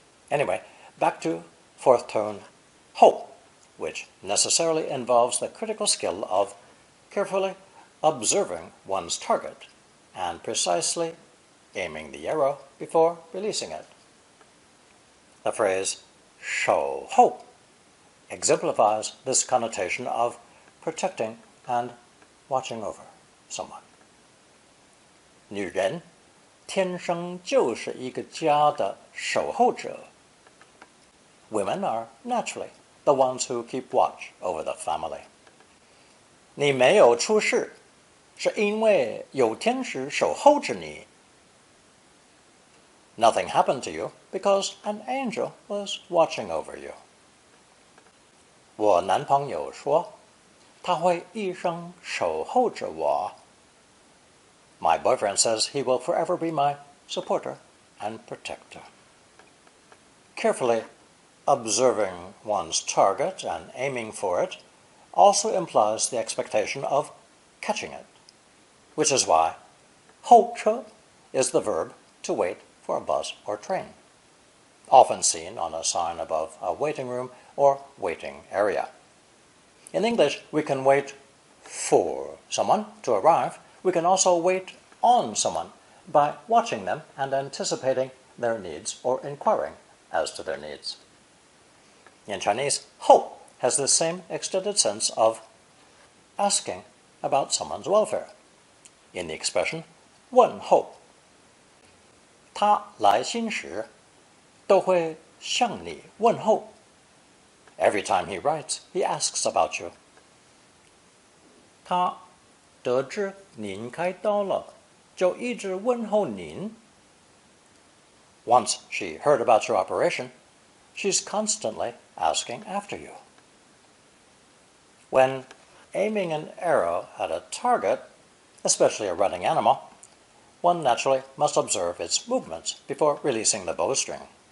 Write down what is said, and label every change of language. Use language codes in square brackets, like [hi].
[en] Anyway, back to fourth tone ho, which necessarily involves the critical skill of carefully observing one's target and precisely aiming the arrow before releasing it. The phrase 守候 exemplifies this connotation of protecting and watching over someone. [zh] 女人天生就是一个家的守候者. [en] Women are naturally the ones who keep watch over the family. [zh] 你没有出事，是因为有天使守候着你. [en] Nothing happened to you because an angel was watching over you. [zh] 我男朋友说，他会一生守候着我. [en] My boyfriend says he will forever be my supporter and protector. Carefully observing one's target and aiming for it also implies the expectation of catching it, which is why 候车 is the verb to wait for a bus or train, often seen on a sign above a waiting room or waiting area. In English, we can wait for someone to arrive. We can also wait on someone by watching them and anticipating their needs or inquiring as to their needs. In Chinese, 候 has the same extended sense of asking about someone's welfare. In the expression [zh] 问候, 他来信时都会向你问候. [en] Every time he writes, he asks about you. [zh] 他得知您开刀了，就一直问候您. [en] Once she heard about your operation, she's constantly asking after you. When aiming an arrow at a target, especially a running animal, one naturally must observe its movements before releasing the bowstring.